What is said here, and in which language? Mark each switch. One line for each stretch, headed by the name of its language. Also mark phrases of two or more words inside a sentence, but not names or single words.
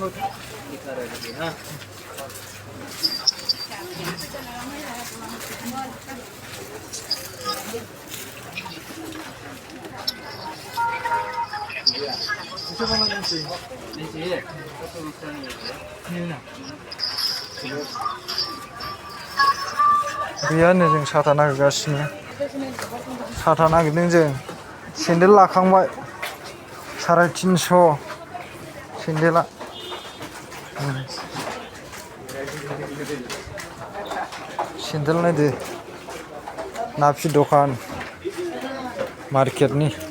Hindi: दिखा रहे हैं हाँ इसे वाला नहीं चाहिए नहीं चाहिए
Bodo: नहीं ना गैया नै जों साथा नागिरगासिनो साथा नागिरदों जों सेन्देल लाखांबाय 350 सेन्देला सेन्देल नायदो नाफि दखान मार्केटनि